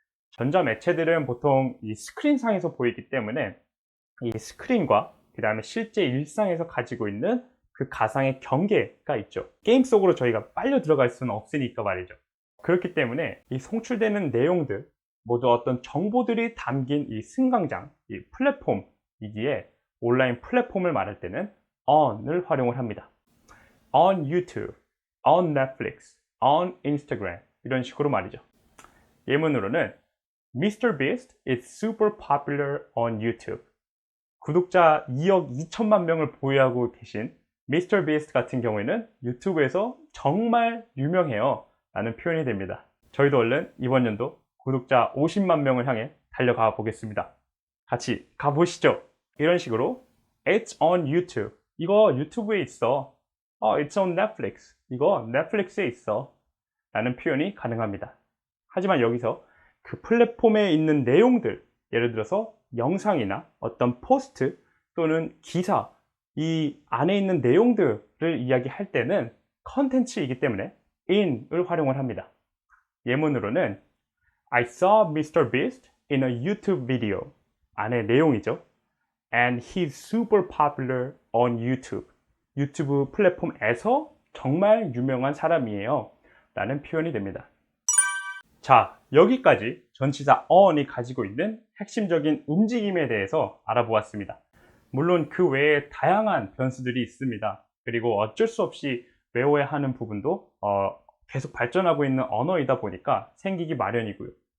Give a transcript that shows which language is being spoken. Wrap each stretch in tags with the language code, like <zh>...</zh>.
<ko>전자 매체들은 보통 이 스크린상에서 보이기 때문에 이 스크린과 그 다음에 실제 일상에서 가지고 있는 그 가상의 경계가 있죠. 게임 속으로 저희가 빨려 들어갈 수는 없으니까 말이죠. 그렇기 때문에 이 송출되는 내용들 모두 어떤 정보들이 담긴 이 승강장, 이 플랫폼이기에 온라인 플랫폼을 말할 때는 on을 활용을 합니다.</ko> <en>On YouTube, on Netflix, on Instagram</en> <ko>이런 식으로 말이죠. 예문으로는 Mr.</ko> <en>Beast is super popular on YouTube.</en> <ko>구독자 2억 2천만 명을 보유하고 계신 Mr. Beast 같은 경우에는 유튜브에서 정말 유명해요 라는 표현이 됩니다. 저희도 얼른 이번 연도 구독자 50만 명을 향해 달려가 보겠습니다. 같이 가보시죠. 이런 식으로</ko> <en>It's on YouTube.</en> <ko>이거 유튜브에 있어.</ko> <en>It's on Netflix.</en> <ko>이거 넷플릭스에 있어. 라는 표현이 가능합니다. 하지만 여기서 그 플랫폼에 있는 내용들, 예를 들어서 영상이나 어떤 포스트 또는 기사, 이 안에 있는 내용들을 이야기할 때는 컨텐츠이기 때문에 in을 활용을 합니다. 예문으로는</ko> <en>I saw Mr. Beast in a YouTube video.</en> <ko>안에 내용이죠.</ko> <en>And he's super popular on YouTube.</en> <ko>유튜브 플랫폼에서 정말 유명한 사람이에요 라는 표현이 됩니다. 자, 여기까지 전치사 on이 가지고 있는 핵심적인 움직임에 대해서 알아보았습니다. 물론 그 외에 다양한 변수들이 있습니다. 그리고 어쩔 수 없이 외워야 하는 부분도 계속 발전하고 있는 언어이다 보니까 생기기 마련이고요.</ko>